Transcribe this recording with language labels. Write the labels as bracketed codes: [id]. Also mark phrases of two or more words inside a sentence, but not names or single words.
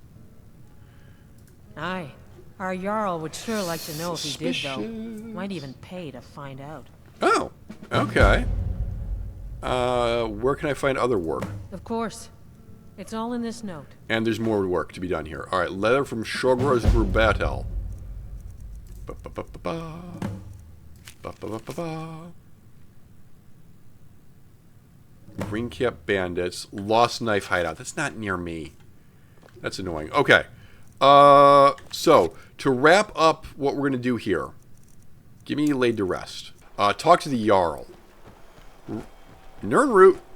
[en] Aye. Our Jarl would sure like to know if he did, though. Might even pay to find out. Oh, okay. Where can I find other work? Of course. It's all in this note. And there's more work to be done here. Alright, letter from Shogor's Grubatel. Ba-ba-ba-ba-ba. Ba-ba-ba-ba-ba. Green Cap Bandits. Lost Knife Hideout. That's not near me. That's annoying. Okay. So, to wrap up what we're going to do here, give me laid to rest. Talk to the Jarl. Nernroot.